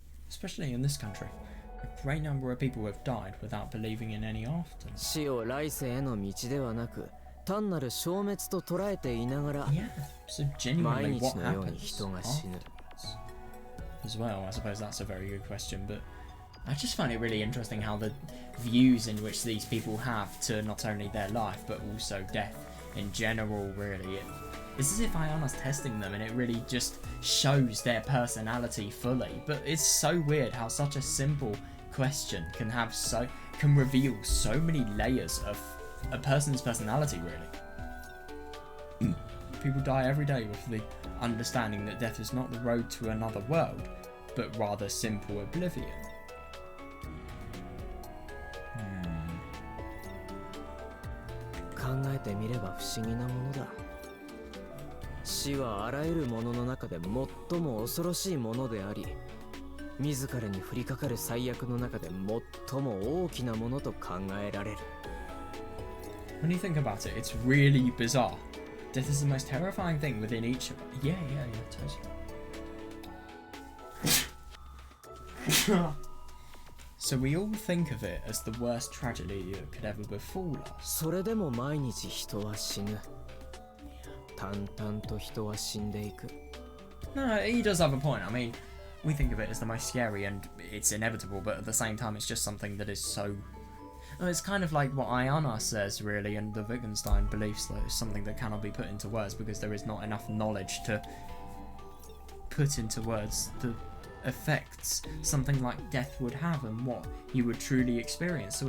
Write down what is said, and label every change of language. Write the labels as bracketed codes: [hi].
[en] Especially in this country. A great number of people have died without believing in any after. [ja] 死を来世への道ではなく単なる消滅と捉えていながら [en] Yeah, so [ja] 毎 [en] genuinely [ja] 日 [en] what [ja] のように人が死ぬ。 [en] afterwards. as well? I suppose that's a very good question, but I just find it really interesting how the views in which these people have to not only their life but also death in general, really. It's as if Ayana's testing them, and it really just shows their personality fully. But it's so weird how such a simple question can reveal so many layers of a person's personality, really. People die every day with the understanding that death is not the road to another world, but rather simple oblivion. [ja] 考えてみれば不思議なものだ。死はあらゆるものの中で最も恐ろしいものであり、自らに降りかかる最悪の中で最も大きなものと考えられる。 [en] When you think about it, it's really bizarre. Death is the most terrifying thing within each of us. Yeah, totally. So we all think of it as the worst tragedy that could ever befall us. [ja] それでも毎日人は死ぬ。淡々と人は死んでいく。 [en] No, he does have a point. I mean, we think of it as the most scary and it's inevitable, but at the same time it's just something that is so... It's kind of like what Ayana says, really, and the Wittgenstein beliefs, that it's something that cannot be put into words because there is not enough knowledge to put into words the effects something like death would have and what he would truly experience.